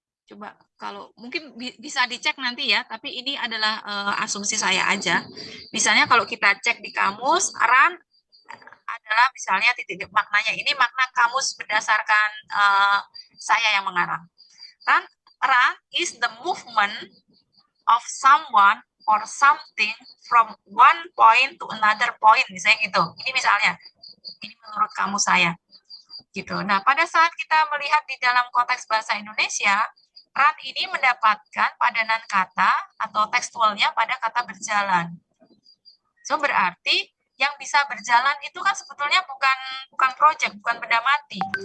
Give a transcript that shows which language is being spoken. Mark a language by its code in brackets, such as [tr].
[id] Coba kalau mungkin bisa dicek nanti ya, tapi ini adalah asumsi saya aja. Misalnya kalau kita cek di kamus, run adalah misalnya titik maknanya ini makna kamus berdasarkan saya yang mengarang. [en] Run is the movement of someone or something from one point to another point, [id] misalnya gitu. Ini misalnya, ini menurut kamus saya. Gitu. Nah, pada saat kita melihat di dalam konteks bahasa Indonesia, run ini mendapatkan padanan kata atau tekstualnya pada kata berjalan. So, berarti yang bisa berjalan itu kan sebetulnya bukan project, bukan benda mati.